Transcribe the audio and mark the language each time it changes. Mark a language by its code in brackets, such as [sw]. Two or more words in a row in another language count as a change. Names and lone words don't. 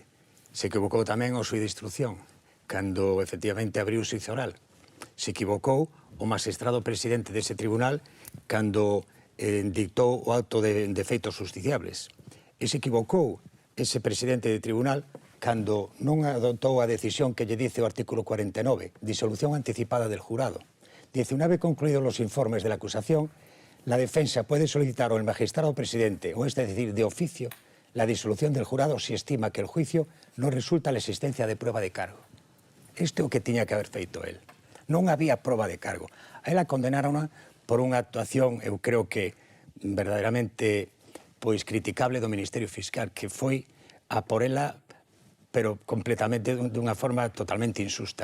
[gl] Se equivocou tamén o xuiz de instrucción, cando, efectivamente, abriu o xuicio oral. Se equivocou o magistrado presidente dese tribunal cando dictou o acto de feitos justiciables. E se equivocou ese presidente de tribunal cando non adoptou a decisión que lle dice o artículo 49, [es] disolución anticipada del jurado. Dice, una vez concluidos los informes de la acusación, la defensa puede solicitar al magistrado presidente, o es decir, de oficio, la disolución del jurado si estima que el juicio no resulta la existencia de prueba de cargo. [gl] Isto é o que tiña que haber feito el. Non había proba de cargo. A ela condenaron por unha actuación, eu creo que verdadeiramente criticable do Ministerio Fiscal, que foi a por ela, pero completamente dunha forma totalmente insusta.